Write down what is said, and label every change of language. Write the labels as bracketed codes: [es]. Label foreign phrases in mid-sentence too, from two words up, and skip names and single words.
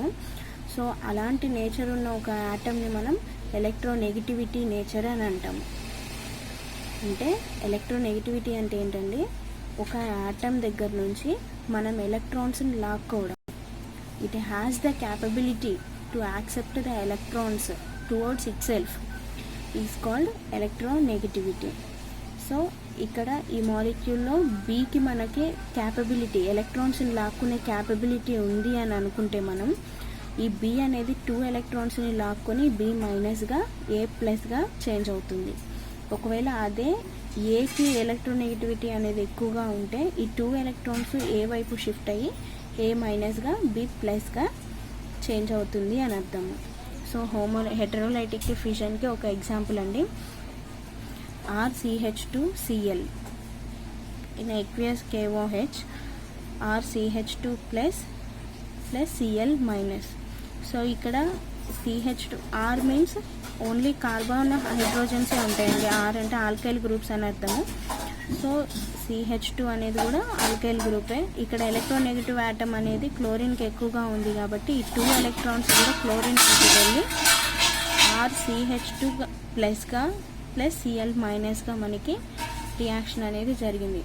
[te] సో అలాంటి నేచర్ ఉన్న ఒక యాటమ్ని మనం [en] electronegativity nature [te] అని అంటాము. అంటే ఎలక్ట్రోనెగటివిటీ అంటే ఏంటండి, ఒక ఆటమ్ దగ్గర నుంచి మనం ఎలక్ట్రాన్స్ని లాక్కోవడం. [en] it has the capability to accept the electrons towards itself is called electronegativity. [te] సో ఇక్కడ ఈ మాలిక్యూల్లో బీకి మనకి క్యాపబిలిటీ, ఎలక్ట్రాన్స్ని లాక్కునే క్యాపబిలిటీ ఉంది అని అనుకుంటే మనం ఈ బి అనేది 2 ఎలక్ట్రాన్స్ని లాక్కొని [en] B minus A plus [te] చేంజ్ అవుతుంది. ఒకవేళ అదే ఏకి ఎలక్ట్రోనెగటివిటీ అనేది ఎక్కువగా ఉంటే ఈ 2 ఎలక్ట్రాన్స్ ఏ వైపు షిఫ్ట్ అయ్యి [en] A minus B plus [te] చేంజ్ అవుతుంది అని అర్థము. సో [en] heterolytic fission [te] ఒక ఎగ్జాంపుల్ అండి, [en] RCH2Cl in aqueous KOH RCH2 plus Cl minus. [te] సో ఇక్కడ CH2 R [en] means only carbon hydrogens [te] ఉంటాయండి. R అంటే [en] alkyl groups [te] అని అర్థము. సో CH2 అనేది కూడా [en] alkyl group. [te] ఇక్కడ [en] electronegative atom [te] అనేది క్లోరిన్కి ఎక్కువగా ఉంది కాబట్టి ఈ 2 ఎలక్ట్రాన్స్ కూడా క్లోరిన్కి వెళ్ళి [en] RCH2 plus plus Cl minus [te] మనకి రియాక్షన్ అనేది జరిగింది.